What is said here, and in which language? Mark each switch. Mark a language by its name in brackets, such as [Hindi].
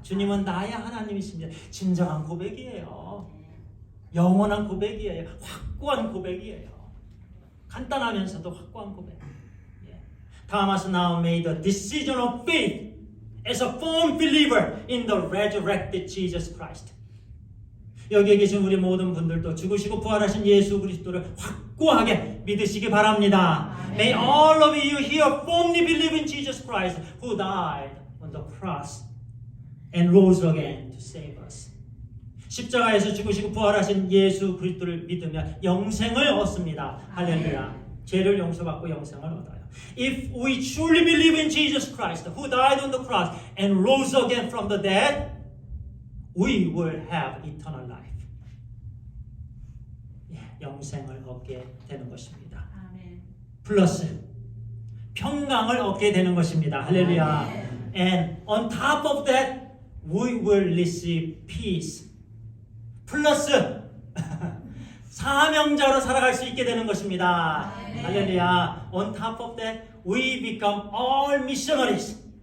[Korean] 주님은 나의 하나님이십니다. 진정한 고백이에요. 영원한 고백이에요. 확고한 고백이에요. 간단하면서도 확고한 고백. [English] Thomas now made a decision of faith as a firm believer in the resurrected Jesus Christ. [Korean] 여기에 계신 우리 모든 분들도 죽으시고 부활하신 예수 그리스도를 확고하게 믿으시기 바랍니다. [English] May all of you here firmly believe in Jesus Christ who died on the cross and rose again to save us. [Korean] 십자가에서 죽으시고 부활하신 예수 그리스도를 믿으면 영생을 얻습니다. 할렐루야. 죄를 용서받고 영생을 얻어요. [English] If we truly believe in Jesus Christ who died on the cross and rose again from the dead, we will have eternal life. [Korean] 영생을 얻게 되는 것입니다. 아멘. 플러스 평강을 얻게 되는 것입니다. 할렐루야. [English] And on top of that, we will receive peace. [Korean] 플러스 사명자로 살아갈 수 있게 되는 것입니다. 할렐루야. [English] On top of that, we become all missionaries.